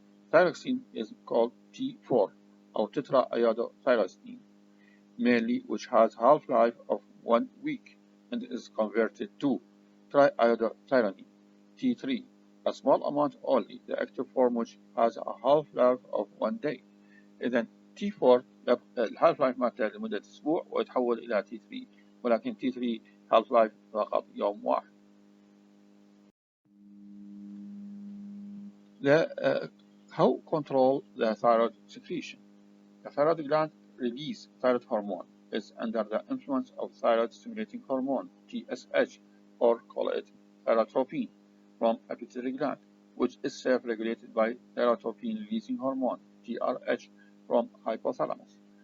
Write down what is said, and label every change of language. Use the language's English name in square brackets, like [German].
[English] Thyroxine is called T4 or tetraiodothyroxine, mainly which has half-life of 1 week and is converted to triiodothyronine, T3, a small amount only, the active form which has a half-life of 1 day. [Arabic] إذن T4 الهالف لايف مالته لمدة أسبوع ويتحول إلى T3 ولكن T3 هالف لايف فقط يوم واحد. [English] How control the thyroid secretion? The thyroid gland release thyroid hormone is under the influence of thyroid stimulating hormone TSH or call it thyrotropin from a pituitary gland, which is self-regulated by thyrotropin releasing hormone TRH from hypothalamus.